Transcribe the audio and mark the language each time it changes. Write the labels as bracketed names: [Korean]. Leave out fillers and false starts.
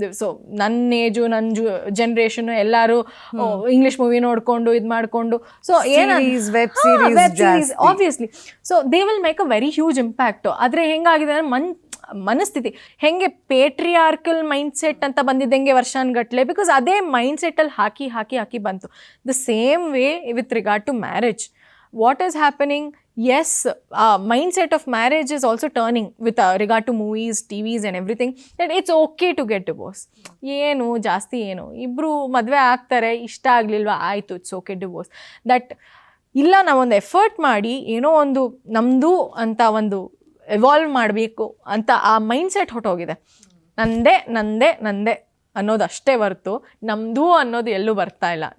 [Kannada] So ನನ್ನ age ನನ್ನ generation ಎಲ್ಲರೂ ಇಂಗ್ಲಿಷ್ ಮೂವಿ ನೋಡ್ಕೊಂಡು ಇದು ಮಾಡಿಕೊಂಡು so [English] Web series obviously so they will make a very huge impact. [Kannada] ಆದರೆ ಹೆಂಗಾಗಿದೆ ಅಂದರೆ ಮನಸ್ಥಿತಿ ಹೆಂಗೆ ಪೇಟ್ರಿಯಾರ್ಕಲ್ ಮೈಂಡ್ ಸೆಟ್ ಅಂತ ಬಂದಿದ್ದಂಗೆ ವರ್ಷಾನ್ಗಟ್ಲೆ, ಬಿಕಾಸ್ ಅದೇ ಮೈಂಡ್ ಸೆಟ್ಟಲ್ಲಿ ಹಾಕಿ ಬಂತು. [English] The same way with regard to marriage, what is happening, yes, mindset of marriage is also turning with regard to movies, TVs and everything, that it's okay to get divorce. [Kannada] ಏನು ಜಾಸ್ತಿ ಏನು ಇಬ್ಬರು ಮದುವೆ ಆಗ್ತಾರೆ, ಇಷ್ಟ ಆಗಲಿಲ್ವಾ ಆಯಿತು, [English] It's okay divorce. [Kannada] That ಇಲ್ಲ, ನಾವೊಂದು ಎಫರ್ಟ್ ಮಾಡಿ ಏನೋ ಒಂದು ನಮ್ಮದು ಅಂತ ಒಂದು ಎವಾಲ್ವ್ ಮಾಡಬೇಕು ಅಂತ ಆ ಮೈಂಡ್ಸೆಟ್ ಹೊಟ್ಟೋಗಿದೆ. ನಂದೇ ಅನ್ನೋದು ಅಷ್ಟೇ ಹೊರತು ನಮ್ಮದು ಅನ್ನೋದು ಎಲ್ಲೂ ಬರ್ತಾ ಇಲ್ಲ.